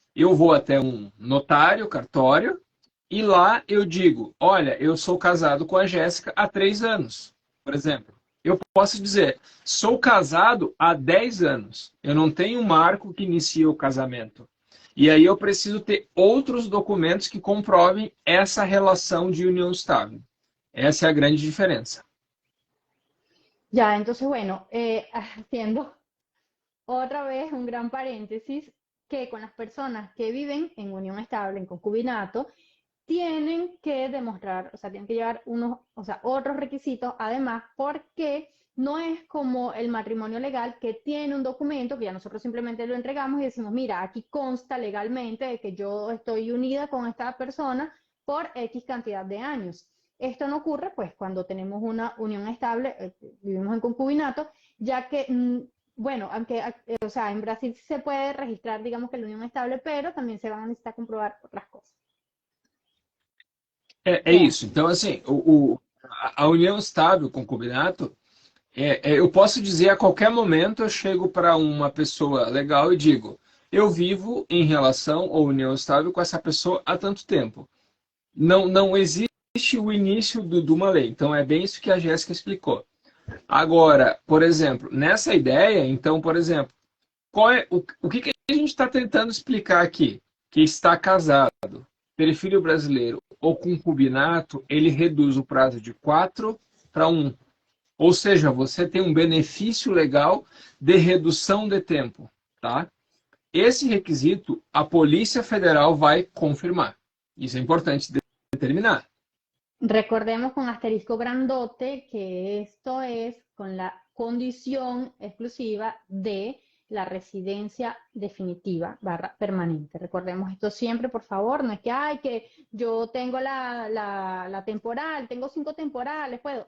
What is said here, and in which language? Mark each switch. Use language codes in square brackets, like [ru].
[pt] Eu vou até um notário, cartório, e lá eu digo, olha, eu sou casado com a Jéssica há 3 anos, por exemplo. Eu posso dizer, sou casado há 10 anos. Eu não tenho um marco que inicia o casamento. E aí eu preciso ter outros documentos que comprovem essa relação de união estável. Essa é a grande diferença. [es] Ya, entonces, bueno, haciendo otra vez un gran paréntesis, que con las personas que viven en unión estable, en concubinato, tienen que demostrar, o sea, tienen que llevar otros requisitos, además, porque no es como el matrimonio legal que tiene un documento que ya nosotros simplemente lo entregamos y decimos, mira, aquí consta legalmente de que yo estoy unida con esta persona por X cantidad de años. Esto no ocurre, pues, cuando tenemos una unión estable, vivimos en concubinato, ya que, bueno, aunque, o sea, en Brasil se puede registrar, digamos que la unión estable, pero también se van a necesitar comprobar otras cosas. [pt] É isso. Então, assim, a união estável, o concubinato, eu posso dizer a qualquer momento eu chego para uma pessoa legal e digo, eu vivo em relação ou união estável com essa pessoa há tanto tempo. Não existe o início de uma lei. Então, é bem isso que a Jéssica explicou. Agora, por exemplo, nessa ideia, então, por exemplo, o que a gente está tentando explicar aqui? Que está casado, ter filho brasileiro ou concubinato, ele reduz o prazo de 4 para 1. Ou seja, você tem um benefício legal de redução de tempo, tá? Esse requisito, a Polícia Federal vai confirmar. Isso é importante determinar. [es] Recordemos con asterisco grandote que esto es con la condición exclusiva de la residencia definitiva / permanente. Recordemos esto siempre, por favor. No es que, ay, que yo tengo la temporal, tengo 5 temporales, puedo.